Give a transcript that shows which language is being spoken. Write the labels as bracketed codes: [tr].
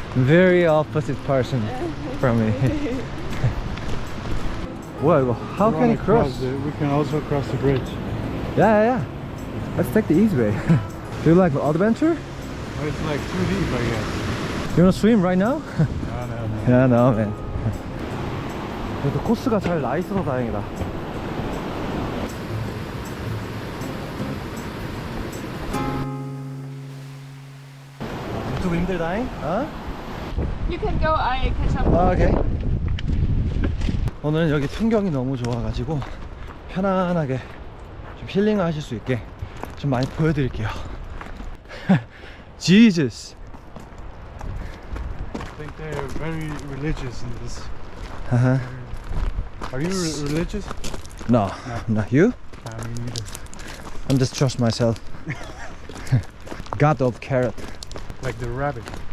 [en] Very opposite person from me. [ko] 뭐야 이거? [en] How can you cross? We can also cross the bridge. Yeah. Let's take the easy way. Do you like adventure? Oh, it's like too deep, I guess. You wanna swim right now? No. Yeah, no, man. [ko] 그래도 코스가 잘 나 있어서 다행이다. 유튜브 힘들다잉? 어? [en] You can go, I catch up. [ko] 아, 오케이. 오늘은 여기 풍경이 너무 좋아가지고 편안하게 좀 힐링을 하실 수 있게 좀 많이 보여드릴게요. [en] Jesus. I think they're very religious in this. Uh-huh. Are you religious? No, not you. Me neither. I'm just trust myself. God of carrot. Like the rabbit.